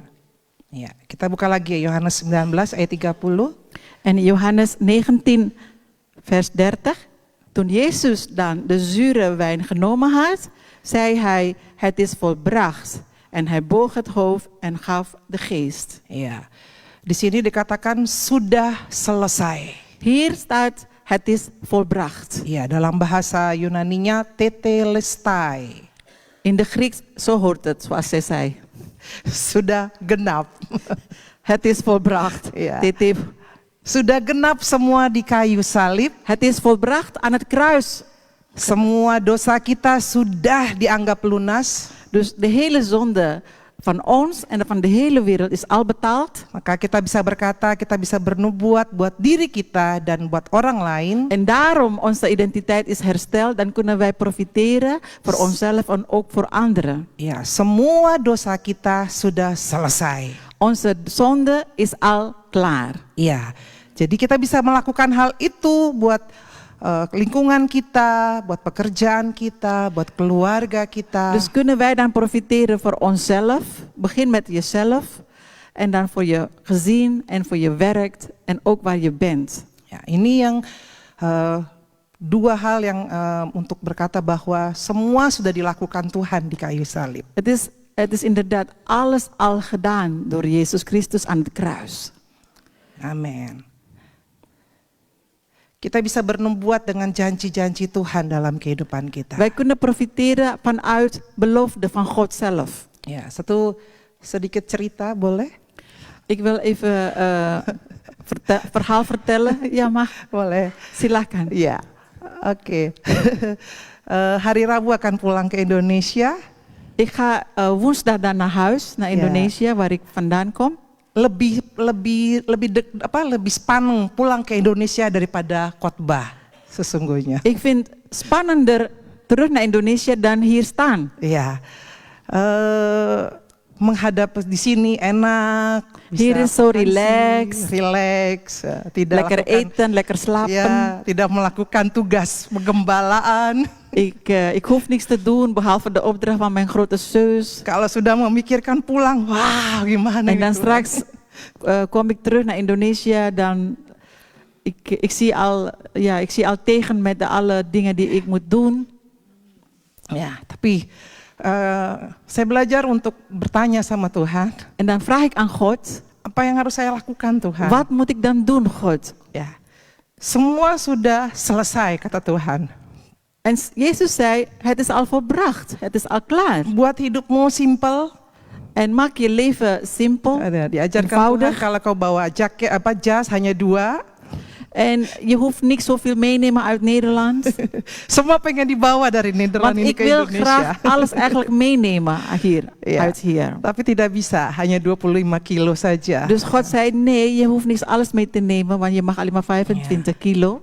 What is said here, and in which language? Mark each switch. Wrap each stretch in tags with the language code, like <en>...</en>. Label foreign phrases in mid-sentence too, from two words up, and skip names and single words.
<id>Ya, kita buka lagi ya, Yohanes 19 ayat 30.</id> <nl>En Johannes 19 vers 30. Toen Jezus dan de zure wijn genomen had, zei hij, het is volbracht. En hij boog het hoofd en gaf de geest.</nl> <id>Ya, di sini dikatakan sudah selesai.</id> <nl>Hier staat, het is volbracht.</nl> <id>Ya, dalam bahasa Yunaninya tetelestai.</id> <nl>In de Grieks, zo hoort het, zoals zij zei.</nl> <id>Sudah genap.</id> <nl>Het is volbracht. Ja.</nl> <id>Sudah genap semua di kayu salib.</id> <nl>Het is volbracht aan het kruis.</nl> <id>Semua dosa kita sudah dianggap lunas.</id> <nl>Dus de hele zonde van ons en van de hele wereld is al betaald.</nl> <id>Maka kita bisa berkata, kita bisa bernubuat buat diri kita dan buat orang lain.</id> <nl>En daarom onze identiteit is hersteld. Dan kunnen wij profiteren voor onszelf en ook voor anderen.</nl> <id>Ya, semua dosa kita sudah selesai.</id> <nl>Onze zonde is al klaar.</nl> <id>Iya, jadi kita bisa melakukan hal itu buat lingkungan kita, buat pekerjaan kita, buat keluarga kita.</id> <nl>Dus kunnen wij dan profiteren voor onszelf. Begin met jezelf. En dan voor je gezin en voor je werk en ook waar je bent.</nl> <id>Ya, ini yang dua hal yang untuk berkata bahwa semua sudah dilakukan Tuhan di kayu salib.</id> <nl>Het is inderdaad alles al gedaan door Jezus Christus aan het kruis. Amin.</nl> <id>Kita bisa bernubuat dengan janji-janji Tuhan dalam kehidupan kita.</id> <nl>Wij kunnen profiteren vanuit belofte van God zelf.</nl> <id>Ya, satu sedikit cerita boleh?</id> <nl>Ik wil even verhaal vertellen. Ja, mag.</nl> <id>Boleh. Silakan. Ya, oke. Hari Rabu akan pulang ke Indonesia.</id> <nl>Ik ga woensdag dan naar huis, naar Indonesië, waar ik vandaan kom.</nl> <id>Lebih spannend pulang ke Indonesia daripada khotbah sesungguhnya.</id> <nl>Ik vind spannender terug naar Indonesië dan hier staan. Ja,</nl> <id>menghadap di sini enak.</id> <nl>Hier is zo relax,</nl> <id>tidak</id> <nl>lekker eten, lekker slapen.</nl> <id>Ya, tidak melakukan tugas penggembalaan.</id> <nl>Ik hoef niks te doen behalve de opdracht van mijn grote zus.</nl> <id>Kalau sudah memikirkan pulang, wah gimana.</id> <nl>En dan straks kom ik terug naar Indonesië, dan ik zie al tegen met alle dingen die ik moet doen.</nl> <id>Ya, tapi saya belajar untuk bertanya sama Tuhan.</id> <nl>En dan vraag ik aan God,</nl> <id>apa yang harus saya lakukan Tuhan?</id> <nl>Wat moet ik dan doen, God?</nl> <id>Ya, semua sudah selesai kata Tuhan.</id> <nl>En Jezus zei, het is al volbracht, het is al klaar.</nl> <id>Buat hidupmu simpel.</id> <nl>En maak je leven simpel,</nl> <id>diajarkan</id> <nl>eenvoudig.</nl> <id>Tuhan kalau kau bawa jaket jas hanya 2.</id> <nl>En je hoeft niet zoveel meenemen uit Nederland.</nl> <id>Semua pengen dibawa dari Nederland</id> <nl>Want</nl> <id>ini</id> <nl>ik</nl> <id>ke</id> <nl>wil</nl> <id>Indonesia.</id> <nl>graag alles eigenlijk meenemen uit hier.</nl> <id>Tapi tidak bisa, hanya 25 kilo saja.</id> <nl>Dus God zei, nee, je hoeft niet alles mee te nemen, want je mag alleen maar 25 kilo.</nl>